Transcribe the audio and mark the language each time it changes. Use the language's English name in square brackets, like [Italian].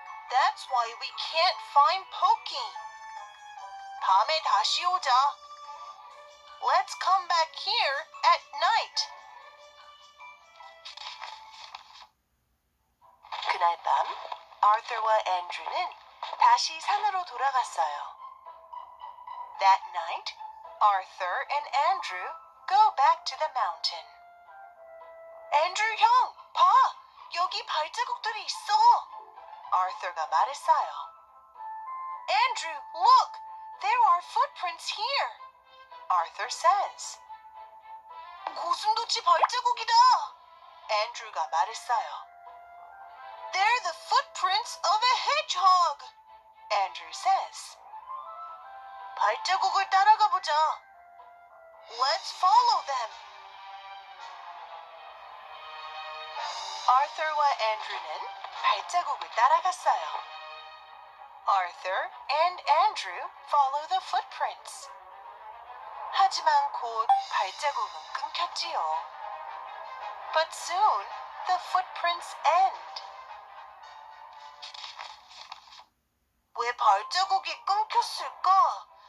[English] That's why we can't find Pokey. [Korean] 밤에 다시 오자. [English] Let's come back here at night. [Korean] 그날 밤, Arthur와 Andrew는 다시 산으로 돌아갔어요. [English] That night, Arthur and Andrew go back to the mountain. [Korean] Andrew 형, 봐! 여기 발자국들이 있어! Arthur가 말했어요. [English] Andrew, look! There are footprints here! Arthur says. [Korean] 고슴도치 발자국이다! Andrew가 말했어요. [English] They're the footprints of a hedgehog! Andrew says. [Korean] 발자국을 따라가 보자. [English] Let's follow them. [Korean] Arthur와 Andrew는 발자국을 따라갔어요. [English] Arthur and Andrew follow the footprints. [Korean] 하지만 곧 발자국은 끊겼지요. [English] But soon the footprints end. [Korean] 왜 발자국이 끊겼을까?